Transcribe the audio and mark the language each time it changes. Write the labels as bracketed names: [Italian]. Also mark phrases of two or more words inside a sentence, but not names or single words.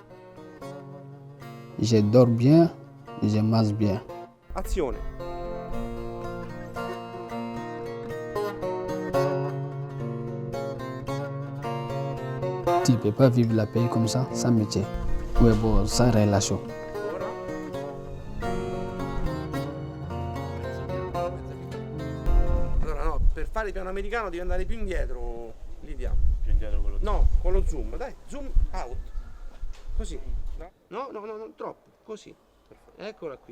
[French] Je dors bien, je mange bien. [Italian] Azione. [French] Type. peux pas vivre la pays comme ça, sans métier. Ouais, bon, sans relation. [Italian] Allora no, per fare il piano americano devi andare più indietro, Lidia. Più indietro con lo zoom? No, con lo zoom, dai, [English] zoom out. [Italian] Così. No, non troppo, così. Eccola qui.